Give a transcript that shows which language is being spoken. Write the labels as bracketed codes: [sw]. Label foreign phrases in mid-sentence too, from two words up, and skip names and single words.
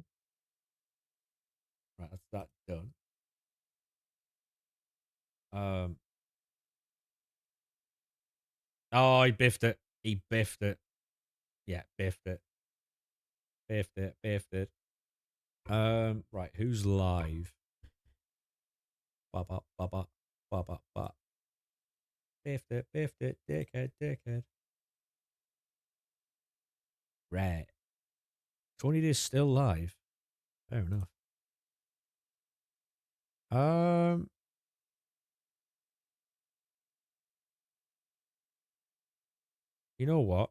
[en] Right, that's that done. Oh, he biffed it. He biffed it. Yeah, biffed it. Biffed it. Biffed it. Right, who's live? Ba ba ba ba ba ba ba. Biffed it. Biffed it. Dickhead. Dickhead. Right. Tony Day's still live. Fair enough. You know what?